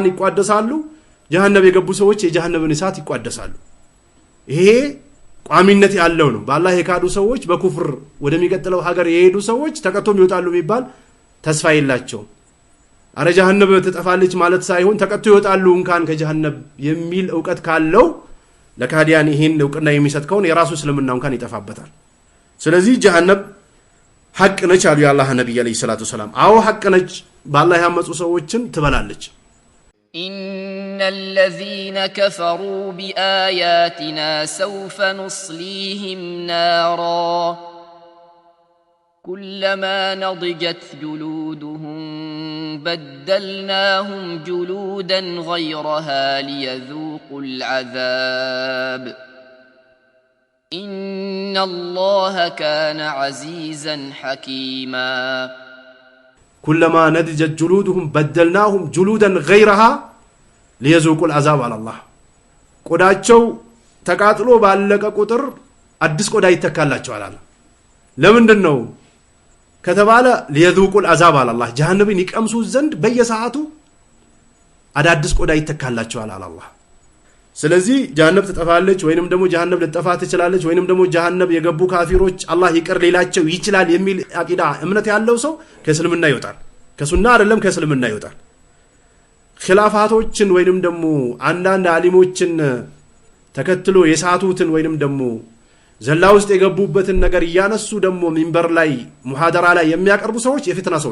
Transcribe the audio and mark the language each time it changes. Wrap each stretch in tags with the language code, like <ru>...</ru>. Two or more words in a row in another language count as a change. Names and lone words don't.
<am>ይቋደሳሉ ጀሃነም የገቡ ሰዎች የጀሃነምን እሳት ይቋደሳሉ ይሄ ቋሚነት ያለው ነው በአላህ የካዱ ሰዎች በኩፍር ወደሚቀጥለው ሀገር የሄዱ ሰዎች ተቀጥቶም ይወጣሉ የሚባል ተስፋ የላቸው አረ ጀሃነም ተጠፋለች ማለት ሳይሆን ተቀጥቶ ይወጣሉ እንኳን ከጀሃነም የሚል ዕውቀት ካለው ለካዲያን ይሄን ዕውቅና የሚሰጥ ከሆነ የራሱ እስልምና እንኳን ይጠፋበታል ስለዚህ ጀሃነም ሐቅ ነች አሉ የአላህ ነብይ</am> <ar>عليه الصلاة السلام</ar> <am>አዎ ሐቅ ነች በአላህ ያመጹ ሰዎችን ትበላለች</am> <ar>إن الذين كفروا بآياتنا سوف نصليهم نارا كلما نضجت جلودهم بدلناهم جلودا غيرها ليذوقوا العذاب إن الله كان عزيزا حكيما كلما نضجت جلودهم بدلناهم جلودا غيرها ليذوقوا العذاب على الله</ar> <am>ቆዳቸው ተቃጥሎ ባለቀ ቁጥር አዲስ ቆዳ ይተካላቸዋል አለ ለምንድን ነው ከተባለ</am> <ar>ليذوقوا العذاب على الله</ar> <am>ጀሃነምን ይቀምሱ ዘንድ በየሰዓቱ አዳዲስ ቆዳ ይተካላቸዋል አለ አላህ ስለዚህ ጀሃነም ተጠፋለች ወይንም ደግሞ ጀሃነም ልትጠፋ ትችላለች ወይንም ደግሞ ጀሃነም የገቡ ካፊሮች አላህ ይቅር ሊላቸው ይችላል የሚል አቂዳ እምነት ያለው ሰው ከእስልምና ይወጣል ከሱና አይደለም ከእስልምና ይወጣል ኺላፋቶችን ወይንም ደግሞ አንዳንድ አሊሞችን ተከትሎ የሳቱትን ወይንም ደግሞ ዘላ ውስጥ የገቡበትን ነገር ያነሱ ደግሞ ሚንበር ላይ ሙሐደራ ላይ የሚያቀርቡ ሰዎች የፍትና</am>